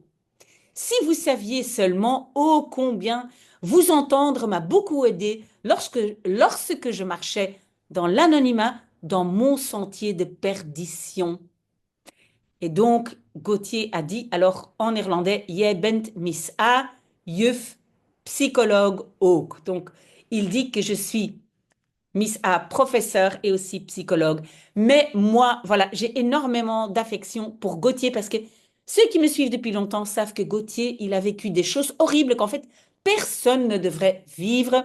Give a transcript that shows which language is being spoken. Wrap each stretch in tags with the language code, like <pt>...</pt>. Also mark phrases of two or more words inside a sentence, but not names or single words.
<fr>Si vous saviez seulement ô combien vous entendre m'a beaucoup aidé lorsque je marchais dans l'anonymat, dans mon sentier de perdition. Et donc, Gauthier a dit, alors en néerlandais,</fr> <nl>Jij bent Miss A, juf, psychologue ook.</nl> <fr>Donc, il dit que je suis Miss A, professeur et aussi psychologue. Mais moi, voilà, j'ai énormément d'affection pour Gauthier parce que ceux qui me suivent depuis longtemps savent que Gauthier, il a vécu des choses horribles qu'en fait, personne ne devrait vivre.</fr>